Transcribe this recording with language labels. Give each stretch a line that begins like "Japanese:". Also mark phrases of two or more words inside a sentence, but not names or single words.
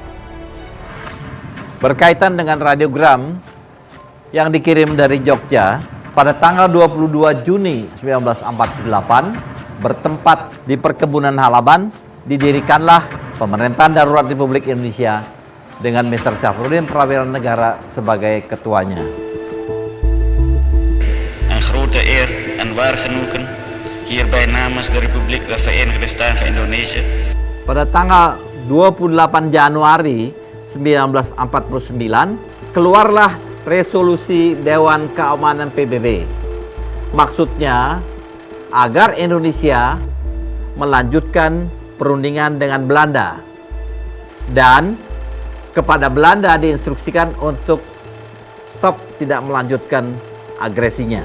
Indonesian: Berkaitan dengan radiogram yang dikirim dari Jogja pada tanggal 22 Juni 1948 bertempat di perkebunan Halaban, didirikanlah Pemerintahan Darurat Republik Indonesia dengan Mr. Syafruddin Prawira Negara sebagai ketuanya.
Dutch: Een grote eer en waar genoegen hierbij namens de Republiek der Verenigde Staten van Indonesië.
Indonesian: Pada tanggal 28 Januari 1949 keluarlah resolusi Dewan Keamanan PBB. Maksudnya agar Indonesia melanjutkan perundingan dengan Belanda, dan kepada Belanda diinstruksikan untuk stop, tidak melanjutkan agresinya.